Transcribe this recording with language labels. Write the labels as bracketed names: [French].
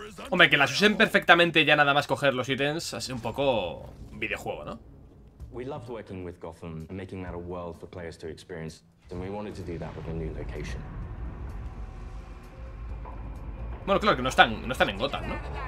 [Spanish] Hombre, que las usen perfectamente ya nada más coger los ítems es un poco videojuego, ¿no? [English] We loved working with Gotham and making that a world for players to experience, and we wanted to do that with a new location. [Spanish] Bueno, claro que no están en Gotham, ¿no?